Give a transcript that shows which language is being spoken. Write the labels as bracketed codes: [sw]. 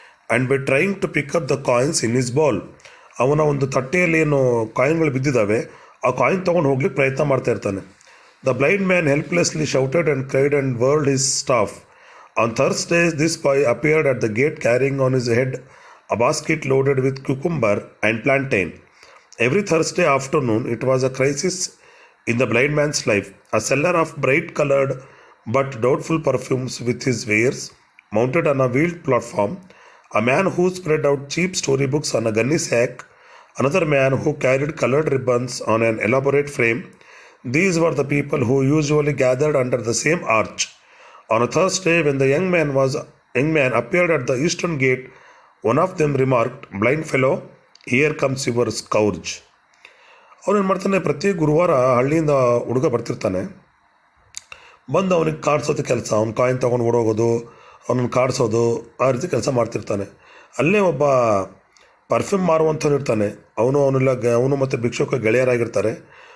[en] And by trying to pick up the coins in his bowl. [kn] ಅವನ ಒಂದು ತಟ್ಟೆಯಲ್ಲಿ ಏನು ಕಾಯಿನ್ಗಳು ಬಿದ್ದಿದ್ದಾವೆ, ಆ ಕಾಯಿನ್ ತೊಗೊಂಡು ಹೋಗ್ಲಿಕ್ಕೆ ಪ್ರಯತ್ನ ಮಾಡ್ತಾ ಇರ್ತಾನೆ. [en] The blind man helplessly shouted and cried and whirled his staff. On Thursday this boy appeared at the gate carrying on his head a basket loaded with cucumber and plantain. Every Thursday afternoon, it was a crisis in the blind man's life. A seller of bright-colored but doubtful perfumes with his wares mounted on a wheeled platform, a man who spread out cheap storybooks on a gunny sack, another man who carried colored ribbons on an elaborate frame. These were the people who usually gathered under the same arch. On a Thursday, when the young man appeared at the eastern gate, one of them remarked, "Blind fellow, here comes your scourge." [kn] ಅವನೇನು ಮಾಡ್ತಾನೆ, ಪ್ರತಿ ಗುರುವಾರ ಹಳ್ಳಿಯಿಂದ ಹುಡುಗ ಬರ್ತಿರ್ತಾನೆ. ಬಂದು ಅವನಿಗೆ ಕಾಡಿಸೋದು ಕೆಲಸ, ಅವ್ನು ಕಾಯಿನ್ ತೊಗೊಂಡು ಓಡೋಗೋದು, ಅವನನ್ನು ಕಾಡಿಸೋದು, ಆ ರೀತಿ ಕೆಲಸ ಮಾಡ್ತಿರ್ತಾನೆ. ಅಲ್ಲೇ ಒಬ್ಬ ಪರ್ಫ್ಯೂಮ್ ಮಾರುವಂಥವ್ನು ಇರ್ತಾನೆ. ಅವನು ಮತ್ತು ಭಿಕ್ಷುಕ ಗೆಳೆಯರಾಗಿರ್ತಾರೆ.